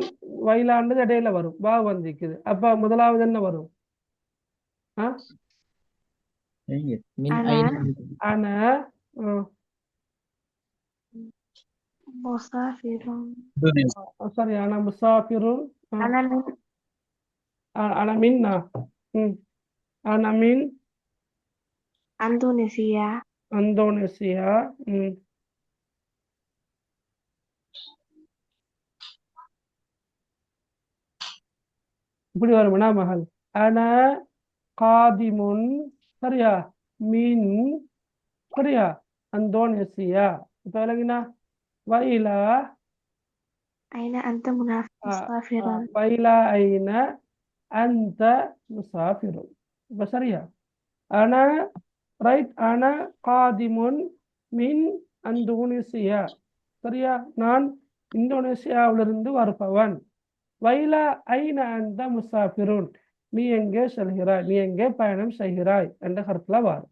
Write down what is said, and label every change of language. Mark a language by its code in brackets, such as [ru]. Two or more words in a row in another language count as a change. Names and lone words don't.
[ta] வைலாண்டது இடையில வரும், வா வந்திக்குது. அப்ப முதலாவது என்ன வரும்? [ar] மின் أنا ஐன அன مسافر சாரி, أنا مسافر. أنا من أنا منا. أنا من أندونيسيا [ta] அந்தோனேசியா. இப்படி வரும்னா மகள். [ar] أنا خادم, சரியா, மின், சரியா, அந்தோனேசியா. [ta] இப்ப விளங்கினா? வைலா [ar] أين أنت مسافر وإلى أين أنت مسافر. [ta] இப்ப சரியா? [ar] அன ரைட். أنا خادم من [ta] அந்தோனேசியா, சரியா, நான் இந்தோனேசியாவிலிருந்து வருபவன். [ar] وإلى أين أنت مسافر, [ta] நீ எங்கே செல்கிறாய், நீ எங்கே பயணம் செய்கிறாய் என்ற கருத்துல வரும்.